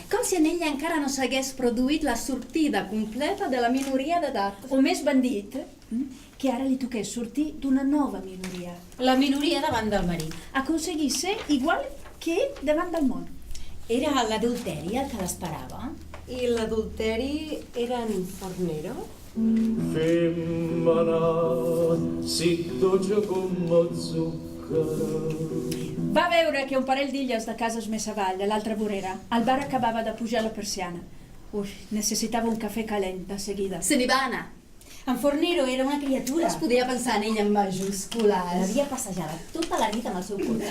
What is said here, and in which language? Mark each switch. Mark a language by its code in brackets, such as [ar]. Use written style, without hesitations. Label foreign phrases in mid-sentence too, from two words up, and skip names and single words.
[ca] Com si en ella encara no s'hagués produït la sortida completa de la minoria d'edat. O més ben dit, que ara li toqués sortir d'una nova minoria. La minoria davant del marit. Aconseguir ser igual que ell davant del món. Era l'adulteri el que l'esperava? I l'adulteri era en Fornero? [it] Femmina, si dolce come zucchero. [ca] Va veure que un parell d'illes de cases més avall, a l'altra vorera, el bar acabava de pujar la persiana. Ui, necessitava un cafè calent de seguida. Se n'hi va anar. En Fornero era una criatura. Es podia pensar en ell en majúscules. L'havia passejada tota la nit amb el seu cotxe.